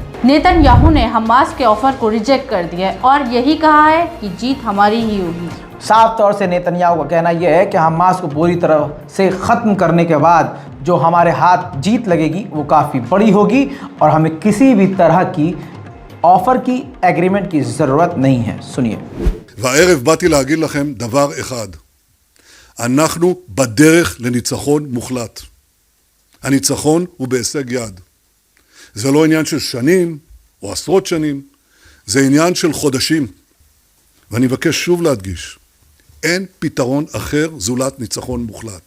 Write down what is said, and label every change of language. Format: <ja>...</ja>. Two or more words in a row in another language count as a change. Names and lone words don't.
<hi>नेतन्याहू ने हमास के ऑफर को रिजेक्ट कर दिया है और यही कहा है कि जीत हमारी ही होगी। साफ तौर से नेतन्याहू का कहना यह है कि हमास को पूरी तरह से ख़त्म करने के बाद जो हमारे हाथ जीत लगेगी वो काफ़ी बड़ी होगी और हमें किसी भी तरह की ऑफर की, एग्रीमेंट की ज़रूरत नहीं है। सुनिए।</hi> <he>והערב באתי להגיד לכם דבר אחד, אנחנו בדרך לניצחון מוחלט. הניצחון הוא בהישג יד. זה לא עניין של שנים או עשרות שנים, זה עניין של חודשים. ואני מבקש שוב להדגיש, אין פתרון אחר זולת ניצחון מוחלט.</he>